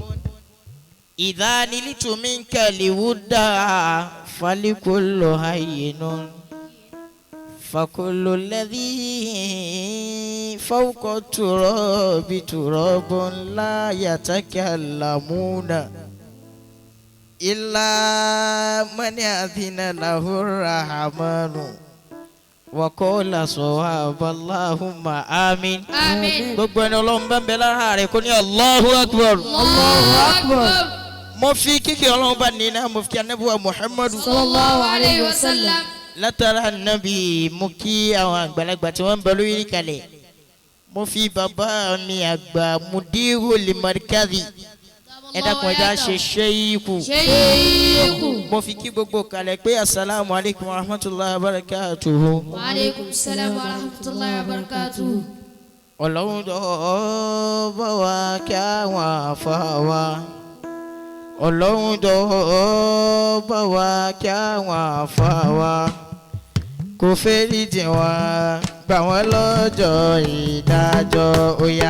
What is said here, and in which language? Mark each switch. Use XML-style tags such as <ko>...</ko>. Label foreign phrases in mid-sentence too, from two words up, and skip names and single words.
<ar>إذا نلت منك لودا فلكل هين، فكل الذي فوق التراب تراب. لا يتكلمون إلا من أذن له الرحمن وقال صواب. اللهم آمين. آمين.</ar> <yo>gbogbo ẹni Ọlọ́run bá ń bẹ lára rẹ̀ kó ní</yo> <ar>الله أكبر. الله أكبر.</ar> <yo>mo fi kíkì Ọlọ́run bá nínú mo fi kí Ànábì wa Muhammadu</yo> <ar>صلى الله عليه وسلم.</ar> <yo>látara Ànábì mo kí àwọn àgbàlagbà tí wọ́n ń bẹ lórí kalẹ̀. mo fi bàbá mi àgbà</yo> <ar>مدير المركز</ar> <yo>ẹ dákun ẹja ṣe ṣéyíkù. Sheikhu. mo fi kí gbogbo kalẹ̀ pé</yo> <ar>السلام عليكم ورحمة الله وبركاته. وعليكم السلام ورحمة الله وبركاته.</ar> <yo>Ọlọ́run tó bá wa kí àwọn àfa wa. Ọlọ́run tó bá wa kí àwọn àfa wa. Kò fẹ́rí jìn wá gbà wọ́n lọ́jọ́ ìdájọ́ òyà.</yo>